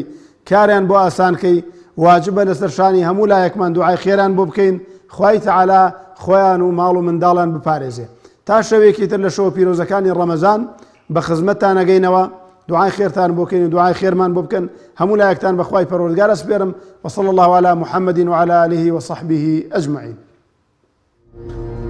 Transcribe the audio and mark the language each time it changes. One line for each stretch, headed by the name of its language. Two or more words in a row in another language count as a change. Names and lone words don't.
Central Kurdish: کاریان بۆ ئاسانکەی واجبە لەسەر شانی هەموو لایەکمان دوعای خێران بۆ بکەین خوای تەعالا خۆیان و ماڵ و منداڵیان بپارێزێ تا شەوێکی تر لە شەوە پیرۆزەکانی ڕەمەزان بە خزمەتتان ئەگەینەوە دوعای خێرتان بۆ بکەین و دوعای خێرمان بۆ بکەن هەموو لایەکتان بە خوای پەروەردگار ئەسپێرم
Arabic: وصلى الله على محمد وعلى آله وصحبه أجمعين